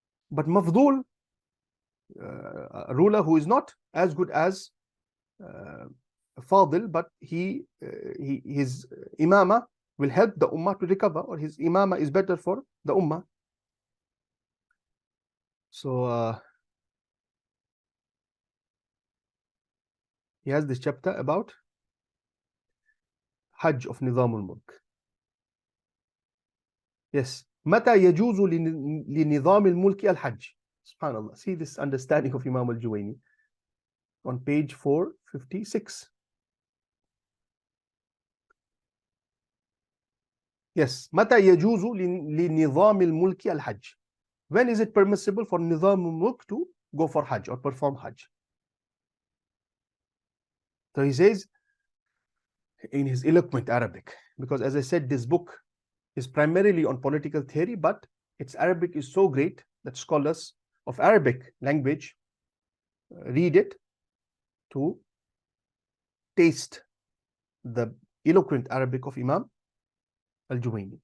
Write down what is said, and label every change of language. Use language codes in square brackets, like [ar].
[en] But Mafdul, a ruler who is not as good as Fadil, but his imama will help the ummah to recover, or his imama is better for the ummah. So he has this chapter about Hajj of Nizamul Mulk. Yes. [ar] متى يجوز لنظام الملك الحج. [en] Subhanallah. See this understanding of Imam al-Juwayni on page 456. Yes. [ar] متى يجوز لنظام الملك الحج. [en] When is it permissible for Nizam al-Mulk to go for Hajj or perform Hajj? So he says in his eloquent Arabic, because as I said, this book is primarily on political theory, but its Arabic is so great that scholars of Arabic language read it to taste the eloquent Arabic of Imam al-Juwayni.